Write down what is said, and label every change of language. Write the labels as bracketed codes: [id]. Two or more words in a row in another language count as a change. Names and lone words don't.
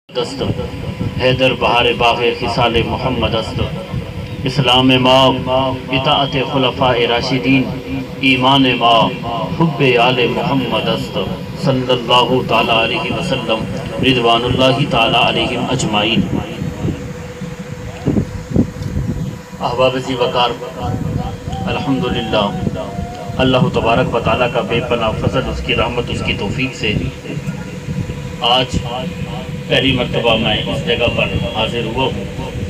[fa] دست حیدر بہار باغ خصال محمد است اسلام ما اطاعت خلفاء راشدین ایمان ما حب آل محمد است [ar] صلی اللہ تعالی علیہ وسلم رضوان اللہ تعالی علیہم اجمعین۔ [ur] احباب ذی وقار، الحمدللہ اللہ تبارک و تعالیٰ کا بے پناہ فضل، اس کی رحمت، اس کی توفیق سے آج پہلی مرتبہ میں اس جگہ پر حاضر ہوا ہوں۔